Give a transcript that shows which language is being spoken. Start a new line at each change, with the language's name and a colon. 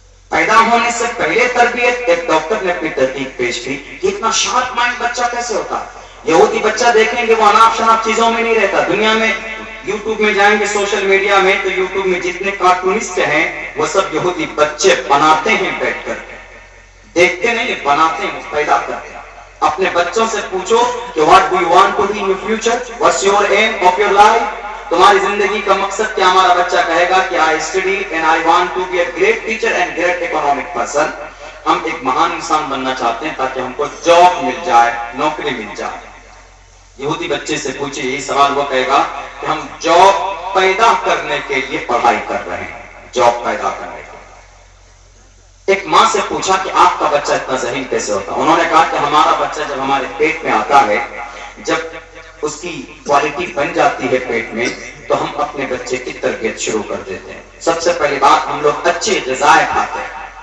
Urdu: پیدا ہونے سے پہلے تربیت، ایک ڈاکٹر نے اپنی تحقیق پیش کی کہ اتنا شارپ مائنڈ بچہ کیسے ہوتا ہے۔ یہودی بچہ دیکھیں گے وہ اناپ شناپ چیزوں میں نہیں رہتا۔ دنیا میں یوٹیوب میں جائیں گے، سوشل میڈیا میں، تو یوٹیوب میں جتنے کارٹونسٹ ہیں وہ سب یہودی بچے بناتے ہیں، بیٹھ کر دیکھتے نہیں، بناتے ہیں، پیدا کرتے ہیں۔ اپنے بچوں سے پوچھو کہ
English: what do you want to be in your future? What's your aim of your life?
Urdu: تمہاری زندگی کا مقصد کیا؟ ہمارا بچہ کہے گا کہ
English: I study and I want to be a great teacher and great economic person.
Urdu: ہم ایک مہان انسان بننا چاہتے ہیں تاکہ ہم کو جاب مل جائے، نوکری مل جائے۔ یہودی بچے سے پوچھے یہی سوال، وہ کہے گا کہ ہم جاب پیدا کرنے کے لیے پڑھائی کر رہے ہیں، جاب پیدا کرنے کے لیے۔ ایک ماں سے پوچھا کہ آپ کا بچہ اتنا ذہین کیسے ہوتا؟ انہوں نے کہا کہ ہمارا بچہ جب ہمارے پیٹ میں آتا ہے، جب اس کی کوالٹی بن جاتی ہے پیٹ میں، تو ہم اپنے بچے کی تربیت شروع کر دیتے ہیں۔ سب سے پہلی بات، ہم لوگ اچھے غذائیں کھاتے ہیں،